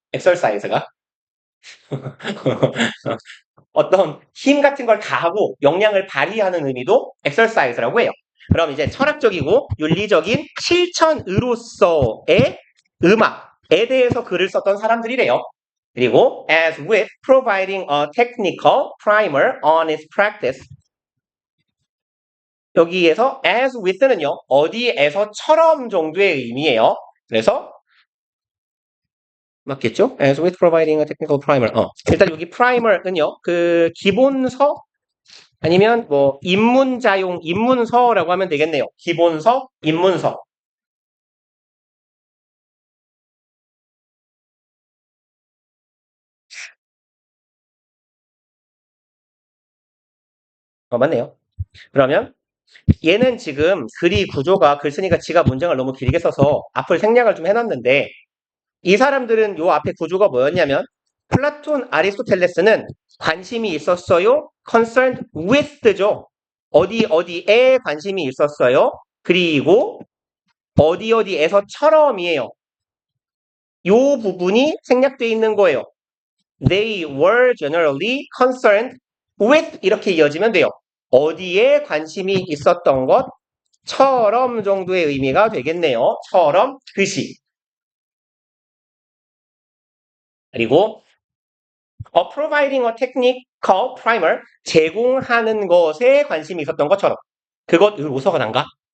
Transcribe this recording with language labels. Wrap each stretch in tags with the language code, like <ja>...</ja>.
<ko>exercise가 어떤 힘 같은 걸 가하고 역량을 발휘하는 의미도 exercise라고 해요. 그럼 이제 철학적이고 윤리적인 실천으로서의 음악에 대해서 글을 썼던 사람들이래요. 그리고</ko> <en>as with providing a technical primer on its practice.</en> <ko>여기에서 as with는요. 어디에서처럼 정도의 의미예요. 그래서 맞겠죠?</ko> <en>as with providing a technical primer.</en> <ko>일단 여기 primer는요. 그 기본서 아니면 뭐 입문서라고 하면 되겠네요. 기본서, 입문서. 맞네요. 그러면 얘는 지금 구조가 글 쓰니까 지가 문장을 너무 길게 써서 앞을 생략을 좀 해놨는데 이 사람들은 요 앞에 구조가 뭐였냐면 플라톤, 아리스토텔레스는 관심이 있었어요.</ko> <en>concerned with죠.</en> <ko>어디에 관심이 있었어요. 그리고 어디에서처럼이에요. 요 부분이 생략되어 있는 거예요.</ko> <en>They were generally concerned with</en> <ko>이렇게 이어지면 돼요. 어디에 관심이 있었던 것처럼 정도의 의미가 되겠네요. 처럼 듯이. 그리고</ko> <en>providing a technical primer</en> <ko>제공하는 것에 관심이 있었던 것처럼 그것으로서가 난가?</ko>